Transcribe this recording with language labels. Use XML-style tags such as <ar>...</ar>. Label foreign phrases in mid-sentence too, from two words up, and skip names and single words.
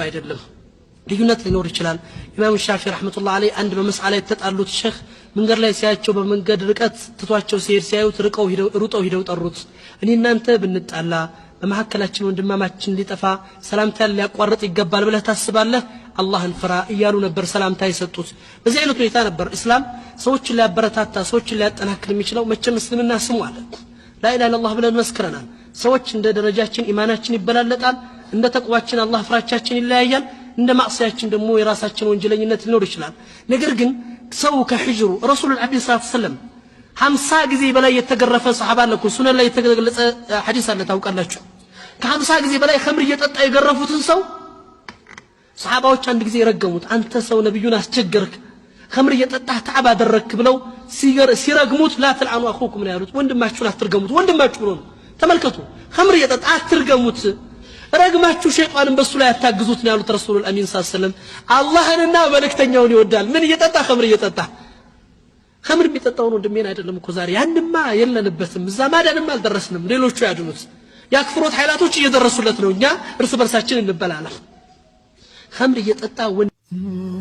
<am>አይደለም ልዩነት ሊኖር ይችላል ኢማሙ ሻፊዒ</am> <ar>رحمة الله عليه</ar> <am>አንድ በመስአላ የተጣሉት ሼህ መንገድ ላይ ሲያቸው በመንገድ ርቀት ትቷቸው ሲያዩት ሩጠው ሂደው ጠሩት እኔ እናንተ ብንጣላ በመሐከላችን ወንድማማችን ሊጠፋ ሰላምታን ሊያቋርጥ ይገባል ብለህ ታስባለህ አላህን ፍራ እያሉ ነበር ሰላምታ የሰጡት በዚህ አይነት ሁኔታ ነበር እስላም ሰዎችን ሊያበረታታ ሰዎችን ሊያጠናክር የሚችለው መቼም እስልምና ስሙ አለ</am> <ar>لا اله الا الله</ar> <am>ብለን መስክረናል ሰዎች እንደ ደረጃችን ኢማናችን ይበላለጣል እንደ ተቅዋችን አላህ ፍራቻችን ይለያያል እንደ ማዕሲያችን ደግሞ የራሳችን ወንጀለኝነት ሊኖር ይችላል ነገር ግን ሰው ከህጅሩ</am> <ar>الرسول الأمين صلى الله عليه وسلم</ar> <am>50 ጊዜ በላይ የተገረፈ ሱሐባ ለኩ ሱነን ላይ የተገለጸ ሐዲስ አለ ታውቃላችሁ ከ50 ጊዜ በላይ ኸምር እየጠጣ የገረፉትን ሰው ሱሐባዎች አንድ ጊዜ ረገሙት አንተ ሰው ነብዩን አስቸገርክ ኸምር እየጠጣህ ተዓባ አደረክ ብለው ሲረግሙት</am> <ar>لا تلعنوا اخوكم</ar> <am>ነው ያሉት ወንድማችሁን አትርገሙት ወንድማችሁ ነው ተመልከቱ ኸምር እየጠጣ አትርገሙት ረግማችሁ ሸይጣንን በሱ ላይ አታግዙት ነው ያሉት</am> <ar>الرسول الأمين صلى الله عليه وسلم</ar> <am>አላህንና መልእክተኛውን ይወዳል ምን እየጠጣ ኸምር እየጠጣ ኸምር ቢጠጣው ነው እንደምን አይደለም እኮ ዛሬ ያንማ የለንበትም እዛ ማዳንም አልደረስንም ሌሎቹ ያድኑት ያክፍሮት ኃይላቶች እየደረሱለት ነው እኛ እርስ በርሳችን እንበላለን ኸምር እየጠጣ</am>